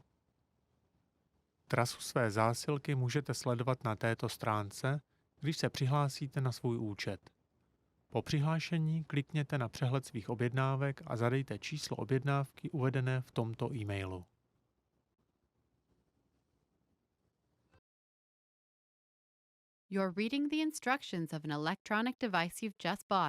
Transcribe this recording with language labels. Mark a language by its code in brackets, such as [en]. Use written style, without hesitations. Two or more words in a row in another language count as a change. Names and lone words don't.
[cs] Trasu své zásilky můžete sledovat na této stránce, když se přihlásíte na svůj účet. Po přihlášení klikněte na přehled svých objednávek a zadejte číslo objednávky uvedené v tomto e-mailu. [en] You're reading the instructions of an electronic device you've just bought.